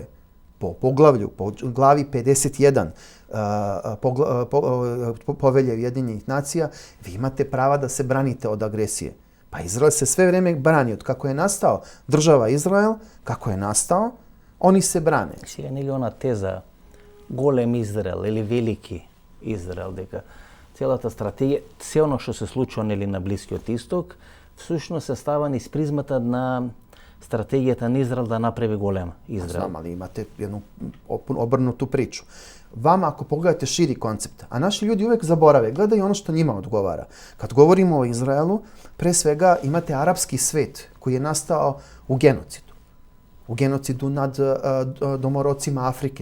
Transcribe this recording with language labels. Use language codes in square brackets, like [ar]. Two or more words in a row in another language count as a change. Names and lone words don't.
[sr] Po poglavlju, po glavi 51 Povelje Ujedinjenih nacija, vi imate prava da se branite od agresije. Pa Izrael se sve vrijeme brani. Od kako je nastao država Izrael, kako je nastao, oni se brane. [mk] Сега нели она теза голем Израел или велики Израел, дека целата стратегија, се оно што се случува нели на Блискиот Исток, всушност се става низ призмата на стратегијата на Израел да направи голем Израел. [sr] Znam, ali imate jednu obrnutu priču. Vama, ako pogledate širi koncept, a naši ljudi uvek zaborave, gledaju ono što njima odgovara. Kad govorimo o Izraelu, pre svega imate arapski svet koji je nastao u genocidu. U genocidu nad domorocima Afrike.